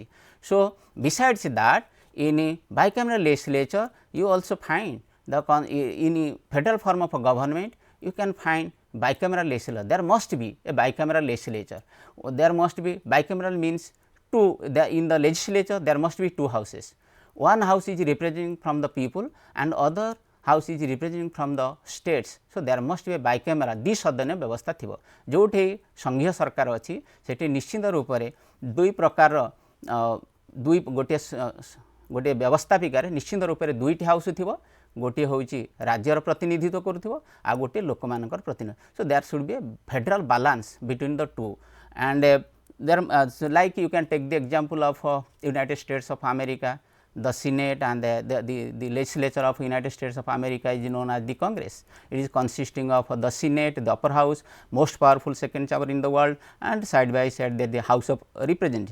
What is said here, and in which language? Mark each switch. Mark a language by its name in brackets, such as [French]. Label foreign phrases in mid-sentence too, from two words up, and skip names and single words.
[English] So besides that, in a bicameral legislature you also find the in federal form of a government you can find bicameral legislature. There must be a bicameral legislature. There must be bicameral means two. In the legislature there must be two houses. One house is representing from the people and other house is representing from the states. So there must be a bicameral [Odia] ଦ୍ୱିସଦନ ବ୍ୟବସ୍ଥା ଥିବ. ଯୋଉଠି ସଂଘୀୟ ସରକାର ଅଛି ସେଠି ନିଶ୍ଚିତ ରୂପ ରେ ଦୁଇ ପ୍ରକାର ଦୁଇ ଗୋଟେ ବ୍ୟବସ୍ଥାପିକାର ନିଶ୍ଚିତ ରୂପ ରେ ଦୁଇଟି ହାଉସ ଥିବ. ଗୋଟେ ହେଉଛି ରାଜ୍ୟର ପ୍ରତିନିଧିତ୍ୱ କରୁଥିବ ଆଉ ଗୋଟେ ଲୋକମାନଙ୍କର ପ୍ରତିନିଧିତ୍ୱ. [English] So there should be a federal balance between the two. And there so like you can take the example of United States of America. The Senate and the legislature of United States of America is known as the Congress. It is consisting of the Senate, the upper house, most powerful second chamber in the world, and side by side the House of Representatives.